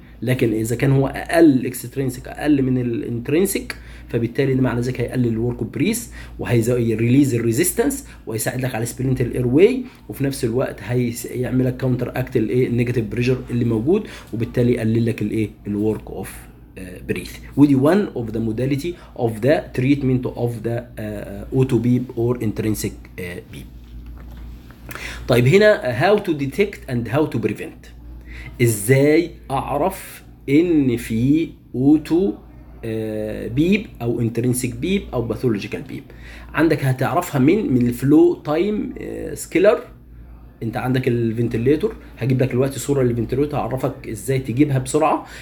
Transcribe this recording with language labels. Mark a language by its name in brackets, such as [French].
[Arabic] لكن اذا كان هو اقل اكسترينسيك اقل من الانترينسيك فبالتالي ده معنى ذلك هيقلل الورك اوف بريث وهيريليز الريزيستنس ويساعد لك على سبلنت الاير واي، وفي نفس الوقت هيعمل لك كاونتر اكت النيجاتيف بريشر اللي موجود، وبالتالي يقلل لك الورك اوف breathe. [English] ودي one of the modality of the treatment of the auto beep or intrinsic beep. [Arabic] طيب هنا [English] how to detect and how to prevent. [Arabic] ازاي اعرف ان في auto بيب او intrinsic بيب او pathological بيب؟ عندك هتعرفها من الفلو تايم سكيلر. انت عندك الفنتليتور، هجيب لك دلوقتي صوره للفنتليتور هعرفك ازاي تجيبها بسرعه.